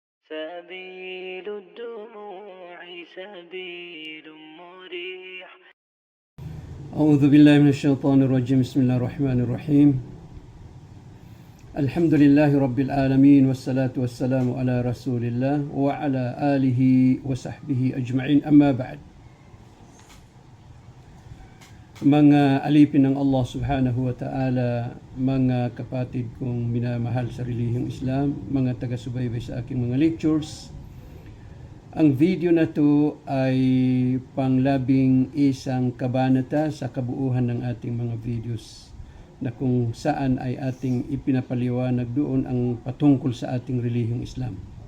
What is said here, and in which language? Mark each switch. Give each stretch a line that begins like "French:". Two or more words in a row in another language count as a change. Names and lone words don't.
Arabic: سبيل الدموع سبيل مريح. أعوذ بالله من الشيطان الرجيم. بسم الله الرحمن الرحيم. الحمد لله رب العالمين والصلاة والسلام على رسول الله وعلى آله وصحبه أجمعين. أما بعد.
Filipino: Mga alipin ng Allah
Arabic: سبحانه وتعالى,
Filipino: mga kapatid kong minamahal sa relihiyong Islam, mga taga-subaybay sa aking mga lectures, ang video na to ay panglabing isang kabanata sa kabuuhan ng ating mga videos na kung saan ay ating ipinapaliwanag doon ang patungkol sa ating relihiyong Islam.